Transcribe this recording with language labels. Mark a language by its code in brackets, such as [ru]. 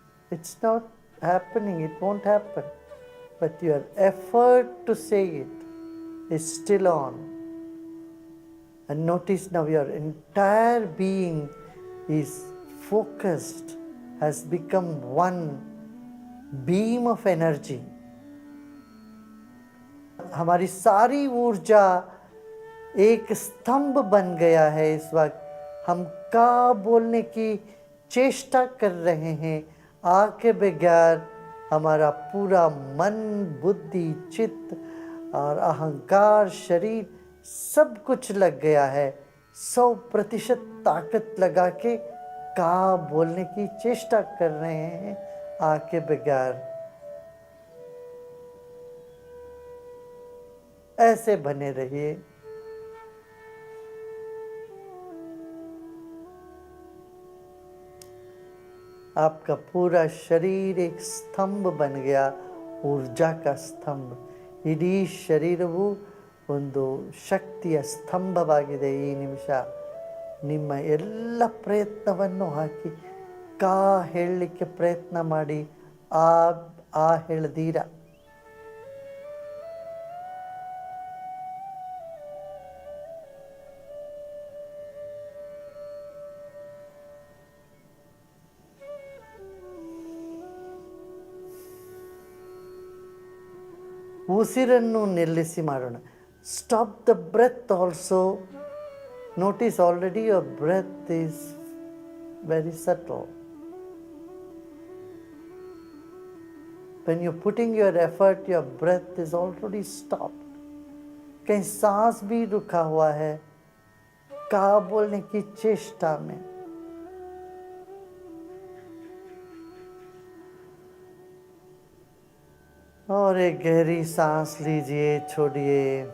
[en] It's not happening, it won't happen. But your effort to say it is still on. And notice now your entire being is focused, has become one beam of energy. [hi] हमारी सारी ऊर्जा एक स्तंभ बन गया है इस वक्त। हम का बोलने की चेष्टा कर रहे हैं। आ के बगैर हमारा पूरा मन, बुद्धि, चित्त और अहंकार, शरीर सब कुछ लग गया है। 100% ताकत लगा के का बोलने की चेष्टा कर रहे हैं आ के बगैर। ऐसे बने रहिए। आपका पूरा शरीर एक स्तंभ बन गया, ऊर्जा का ಸ್ತಂಭ। [kn] ಇಡೀ ಶರೀರವು ಒಂದು ಶಕ್ತಿಯ ಸ್ತಂಭವಾಗಿದೆ ಈ ನಿಮಿಷ। ನಿಮ್ಮ ಎಲ್ಲ ಪ್ರಯತ್ನವನ್ನು ಹಾಕಿ ಕಾ ಹೇಳಲಿಕ್ಕೆ ಪ್ರಯತ್ನ ಮಾಡಿ, ಆ ಹೇಳ್ದೀರ। ಉಸಿರನ್ನು ನಿಲ್ಲಿಸಿ ಮಾಡೋಣ। [en] Stop the breath also. Notice already your breath is very subtle. When you're putting your effort, your breath is already stopped. [hi] कहीं सांस भी रुका हुआ है का बोलने की चेष्टा में। और एक गहरी सांस लीजिए, छोड़िए।